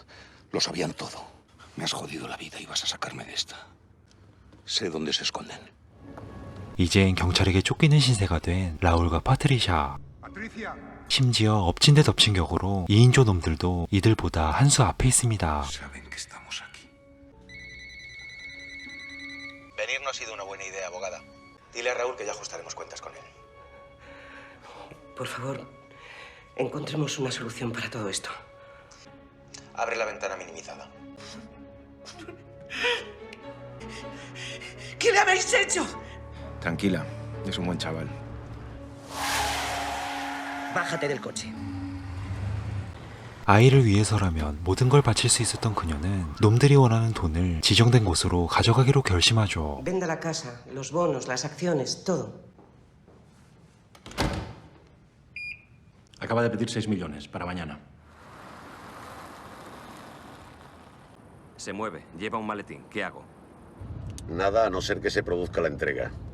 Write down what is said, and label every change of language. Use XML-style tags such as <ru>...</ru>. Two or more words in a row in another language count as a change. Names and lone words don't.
<es>Lo sabían todo. Me has jodido la vida y vas a sacarme de esta. Sé dónde se esconden.</es> <ko>이젠 경찰에게 쫓기는 신세가 된 라울과 파트리샤.</ko> <es>Patricia.</es> <ko>심지어 엎친 데 덮친 격으로 2인조 놈들도 이들보다 한 수 앞에 있습니다.</ko> <es>Venir no ha sido una buena idea, abogada. Dile a Raúl que ya ajustaremos cuentas con él. Por favor, encontremos una solución para todo esto. Abre la ventana minimizada. ¿Qué le habéis hecho? Tranquila, es un buen chaval. Bájate del coche.</es> <ko>아이를 위해서라면 모든 걸 바칠 수 있었던 그녀는 놈들이 원하는 돈을 지정된 곳으로 가져가기로 결심하죠.</ko> <es>Venda la casa, los bonos, las acciones, todo. Acaba de pedir 6 millones para mañana. Se mueve, lleva un maletín. ¿Qué hago? Nada a no ser que se produzca la entrega.</es>